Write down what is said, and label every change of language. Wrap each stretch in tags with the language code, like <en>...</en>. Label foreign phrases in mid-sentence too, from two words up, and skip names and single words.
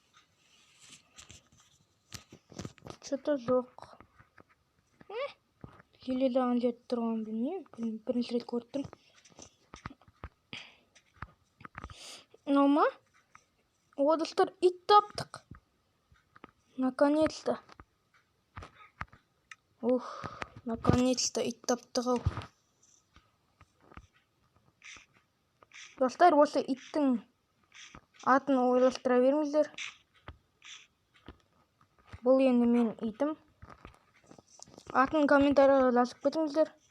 <kk>Что-то жоқ. Елелаған жерде тұрған білмеймін. Бірінші рет көріп тұрмын. Ма? О, достар, ит таптық.</kk> <ru>Наконец-то.</ru> <kk>Наконец-то ит таптық-ау. Достар, осы иттің атын ойластыра беріңіздер. Бұл енді мен итім. Атын комментарияға жазып кетіңіздер.</kk>